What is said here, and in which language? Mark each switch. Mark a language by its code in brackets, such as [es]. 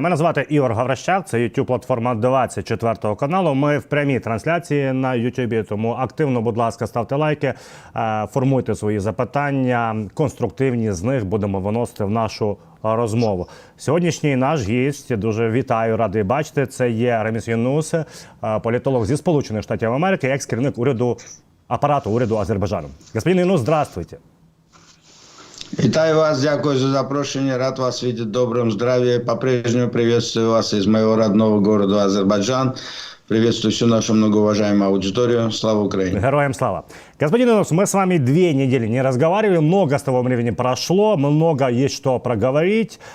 [uk] Мене звати Ігор Гаврищак, це YouTube-платформа 24 каналу. Ми в прямій трансляції на YouTube, тому активно, будь ласка, ставте лайки, формуйте свої запитання, конструктивні з них будемо виносити в нашу розмову. Сьогоднішній наш гість, дуже вітаю, радий бачити, це є Раміс Юнус, політолог зі Сполучених Штатів Америки, екс-керівник апарату уряду Азербайджану. [ru] Господин Юнус, здравствуйте. [uk] Вітаю вас, дякую за [ru] запрошение, рад вас видеть в добром здравии. По-прежнему приветствую вас из моего родного города Азербайджан. Приветствую всю нашу многоуважаемую аудиторию. Слава Украине! Героям слава! Господин Юнус, мы с вами 2 недели не разговаривали, много с того времени прошло, много есть что проговорить.